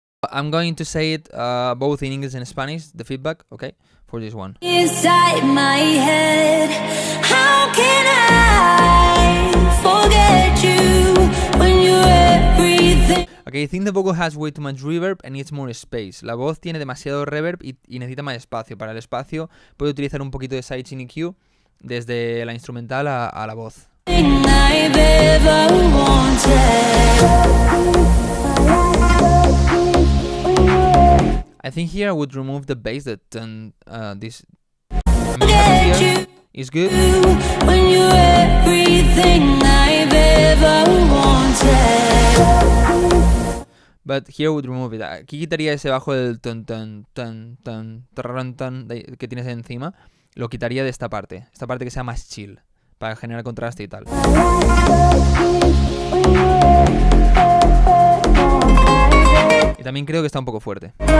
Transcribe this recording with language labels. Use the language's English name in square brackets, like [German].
[English] I'm going to say it both in English and Spanish, the feedback, okay, for this one. inside my head, how can I forget you when you're everything? Okay, I think the vocal has way too much reverb and needs more space. [Spanish] La voz tiene demasiado reverb y necesita más espacio. Para el espacio puede utilizar un poquito de sidechain EQ desde la instrumental a la voz. [English] I've ever wanted. I think here I would remove the bass that this here is good. When you're everything I've ever wanted. But here I would remove it. [Spanish] Aquí quitaría ese bajo del ton ton ton ton ton ton que tienes encima. Lo quitaría de esta parte que sea más chill, para generar contraste y tal. Y también creo que está un poco fuerte.